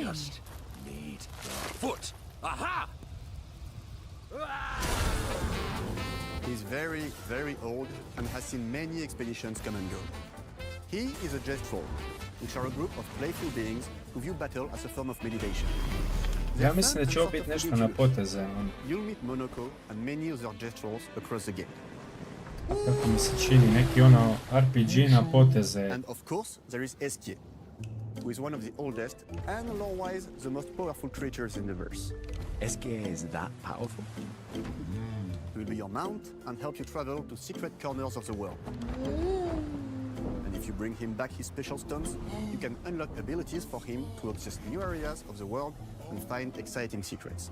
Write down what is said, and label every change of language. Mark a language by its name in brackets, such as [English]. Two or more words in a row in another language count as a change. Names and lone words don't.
[English] Just need the foot. Aha! He's very, very old and has seen many expeditions come and go. He is a Gestrol, which are a group of playful beings who view battle as a form of meditation. [Bosnian] Ja mislim da će ovo biti nešto na poteze. [English] You'll meet Monoko and many other Gestrols across the game. [Bosnian] Kako mi se čini, neki ono RPG na poteze. [English] And of course, there is Esquier, who is one of the oldest and lore-wise the most powerful creatures in the verse. Esquier is that powerful? He will be your mount and help you travel to secret corners of the world. And if you bring him back his special stones, you can unlock abilities for him to access new areas of the world and find exciting secrets.